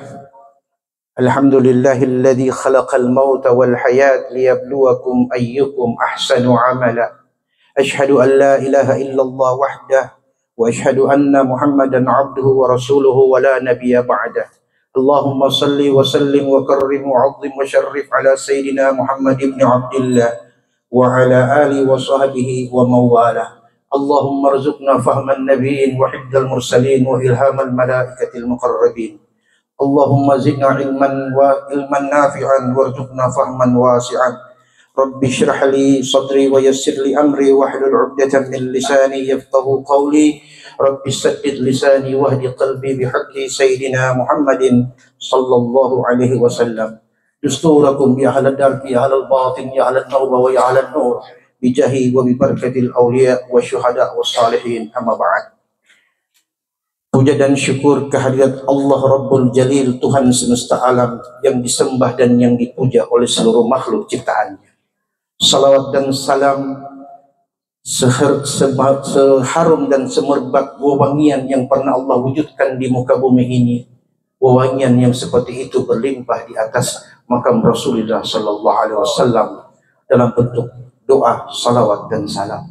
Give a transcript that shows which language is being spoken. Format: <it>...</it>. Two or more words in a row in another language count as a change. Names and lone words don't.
<ar>الحمد لله الذي خلق الموت والحياة ليبلوكم أيكم أحسن عملا. أشهد أن لا إله إلا الله وحده وأشهد أن محمدا عبده ورسوله ولا نبي بعده. اللهم صل وسلم وكرم وعظم وشرف على سيدنا محمد ابن عبد الله وعلى آله وصحبه وموالاه. اللهم ارزقنا فهم النبيين وحفظ المرسلين وإلهام الملائكة المقربين. اللهم زدنا علما نافعا وارزقنا فهما واسعا. رب اشرح لي صدري ويسر لي أمري واحلل عقدة من لساني يفقهوا قولي. رب سدد لساني واهد قلبي بحق سيدنا محمد صلى الله عليه وسلم. دستوركم يا أهل الدرب يا أهل الباطن يا أهل التوبة ويا أهل النور بجاه وببركة الأولياء والشهداء والصالحين أما بعد.</ar> <id>Puja dan syukur kehadirat Allah Rabbul Jalil, Tuhan semesta alam yang disembah dan yang dipuja oleh seluruh makhluk ciptaannya. Salawat dan salam seharum dan semerbak wewangian yang pernah Allah wujudkan di muka bumi ini, wewangian yang seperti itu berlimpah di atas makam Rasulullah</id> <ar>صلى الله عليه وسلم</ar> <id>dalam bentuk doa, salawat dan salam.</id>